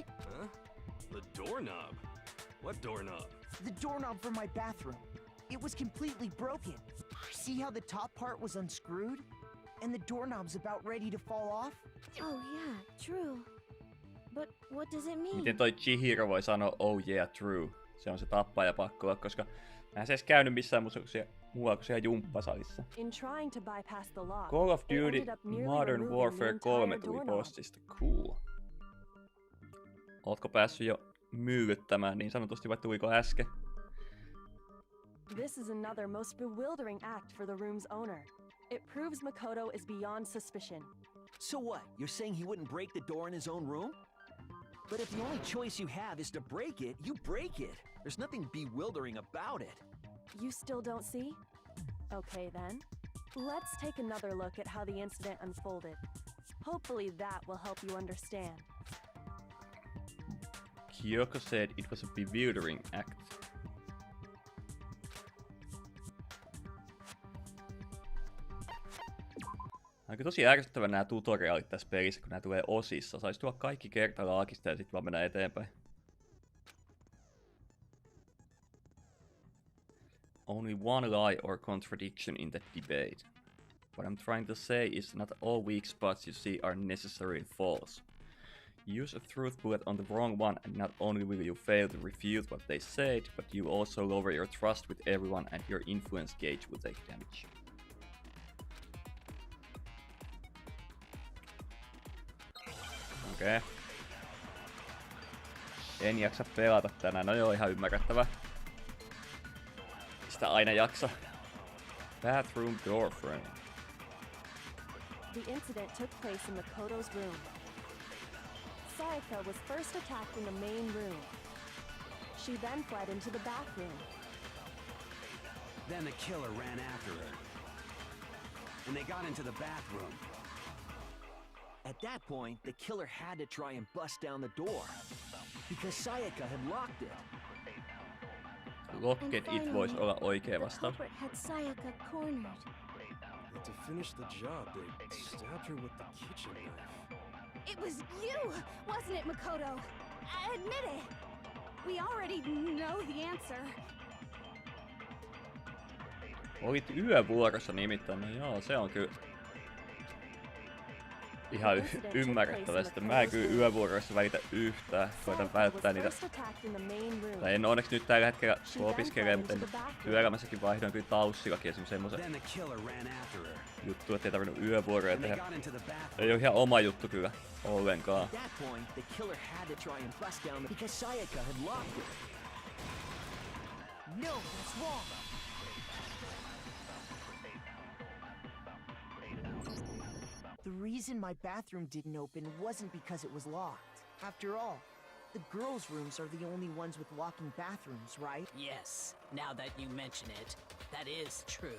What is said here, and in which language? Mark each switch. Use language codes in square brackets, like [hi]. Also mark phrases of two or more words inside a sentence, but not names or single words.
[en] Huh? The doorknob? What doorknob? The doorknob for my bathroom. It was completely broken. See how the top part was unscrewed? And the doorknob's about ready to fall off? Oh yeah, true. But what does it mean? [fi] Miten toi Chihiro voi sanoa [en] oh yeah true? [fi] Se on se tappaja pakko olla, koska mä en se edes käynyt missään muualla kuin siellä jumppasalissa. [en] In trying to bypass the lock, Call of they Duty ended up nearly Modern removing Warfare the 3 entire [fi] tuli [en] doorknob. [fi] postista. Cool. Ootko päässyt jo myykyttämään niin sanotusti, vai tuliko äsken? [en] This is another most bewildering act for the room's owner. It proves Makoto is beyond suspicion. So what? You're saying he wouldn't break the door in his own room? But if the only choice you have is to break it, you break it. There's nothing bewildering about it. You still don't see? Okay then. Let's take another look at how the incident unfolded. Hopefully that will help you understand. Kyoko said it was a bewildering act. [fi] Aika tosi ärsyttävän nämä tutoriaalit tässä pelissä, kun nämä tulee osissa. Saisi tuoda kaikki kertalaakista ja sitten vaan mennä eteenpäin. [en] Only one lie or contradiction in the debate. What I'm trying to say is not all weak spots you see are necessarily false. Use a truth bullet on the wrong one and not only will you fail to refute what they said, but you also lower your trust with everyone and your influence gauge will take damage. [fi] Okei. En jaksa pelata tänään, no joo, ihan ymmärrettävä. Sitä aina jaksa. [en] Bathroom door frame. The incident took place in Makoto's room. Sayaka was first attacked in the main room. She then fled into the bathroom. Then the killer ran after her. And they got into the bathroom. At that point, the killer had to try and bust down the door. Because Sayaka had locked it. Locked it [fi] voisi olla oikea vastaus. [en] The culprit had Sayaka cornered. And to finish the job, they stabbed her with the kitchen knife. It was you, wasn't it, Makoto? Admit it. We already know the answer. [fi] Olit yövuorossa nimittäin, no joo, se on kyllä ihan ymmärrettävä. Sitten mä en kyllä yövuoroissa välitä yhtään, koitan välttää niitä. Tai en onneksi nyt tällä hetkellä opiskelee, mutta työelämässäkin vaihdoin kyllä taussillakin esimerkiksi semmosen juttu, ettei tarvinnut yövuoroja tehdä. Ei oo ihan oma juttu kyllä ollenkaan. [en] No, that's wrong. The reason my bathroom didn't open wasn't because it was locked. After all, the girls' rooms are the only ones with walking bathrooms, right? Yes, now that you mention it, that is true.